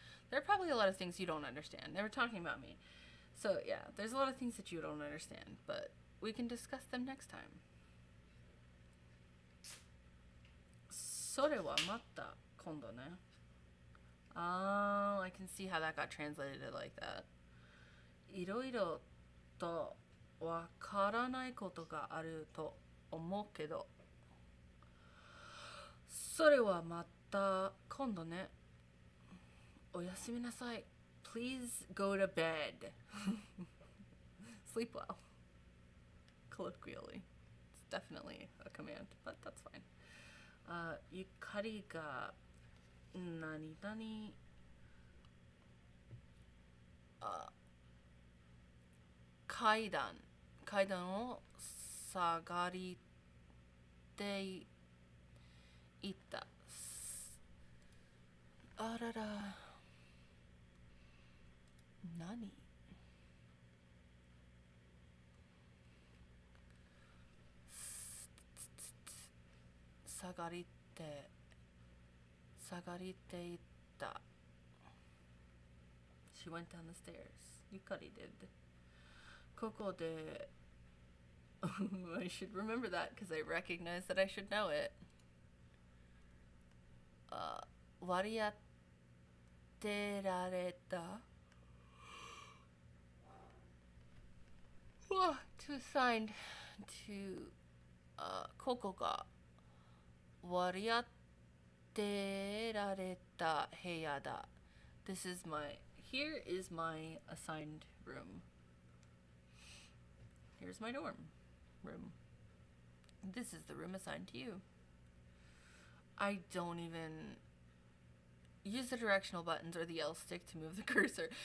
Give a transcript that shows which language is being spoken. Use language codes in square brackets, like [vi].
[en] There are probably a lot of things you don't understand. They were talking about me. So, yeah, there's a lot of things that you don't understand, but we can discuss them next time. [ja] それはまた今度ね. [en] Oh, I can see how that got translated like that. [ja] いろいろとわからないことがあると思うけど、それはまた今度ね。おやすみなさい. [en] Please go to bed. Sleep well. Colloquially. It's definitely a command, but that's fine. [ja] ゆかりが何々階段を下がりていった。あらら。何？下がりていった。 [en] She went down the stairs. ゆかり did. [ja] ここで [en] I should remember that because I recognize that I should know it. [ja] 割り当てられた [en] to assigned to [ja] ここが割り当てられた部屋だ. [en] Here is my assigned room. Here's my dorm room. This is the room assigned to you. I don't even use the directional buttons or the L stick to move the cursor.